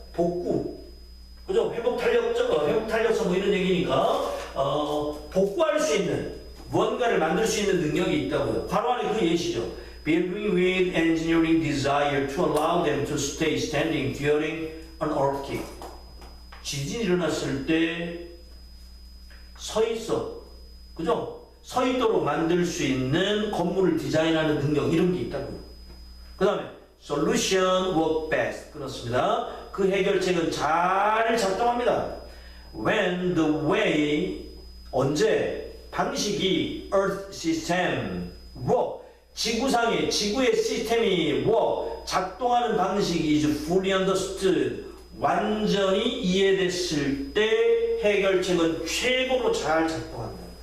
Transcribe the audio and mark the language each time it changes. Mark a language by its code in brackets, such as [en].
[ko] 복구, 그죠? 회복 탄력성 뭐 이런 얘기니까 복구할 수 있는 무언가를 만들 수 있는 능력이 있다고요. 바로 안에 그 예시죠. [en] Building with engineering desire to allow them to stay standing during an earthquake. [ko] 지진이 일어났을 때 서 있어, 그죠? 서 있도록 만들 수 있는 건물을 디자인하는 능력 이런 게 있다고요. 그 다음에 [en] solution work best. [ko] 그렇습니다. 그 해결책은 잘 작동합니다. [en] When the way, [ko] 언제 방식이 [en] earth system work, [ko] 지구상의 지구의 시스템이 작동하는 방식이 [en] is fully understood, [ko] 완전히 이해됐을 때 해결책은 최고로 잘 작동한다.